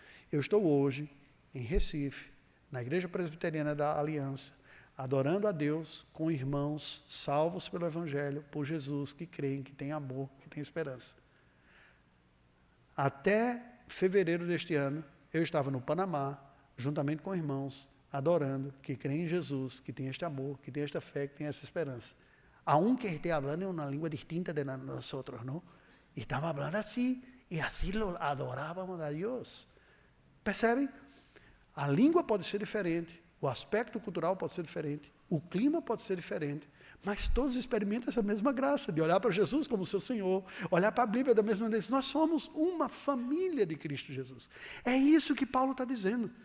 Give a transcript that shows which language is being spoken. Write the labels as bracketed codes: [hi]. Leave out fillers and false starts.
[pt] Eu estou hoje em Recife, na Igreja Presbiteriana da Aliança, adorando a Deus com irmãos salvos pelo Evangelho, por Jesus, que creem, que têm amor, que têm esperança. Até fevereiro deste ano, eu estava no Panamá, juntamente com irmãos, adorando, que creem em Jesus, que têm este amor, que têm esta fé, que têm essa esperança. [es] Aunque esté hablando en una lengua distinta de nosotros, ¿no? Y estamos hablando así, y así lo adorábamos a Dios. [pt] Percebem? A língua pode ser diferente, o aspecto cultural pode ser diferente, o clima pode ser diferente, mas todos experimentam essa mesma graça, de olhar para Jesus como seu Senhor, olhar para a Bíblia da mesma maneira. Nós somos uma família de Cristo Jesus. É isso que Paulo está dizendo.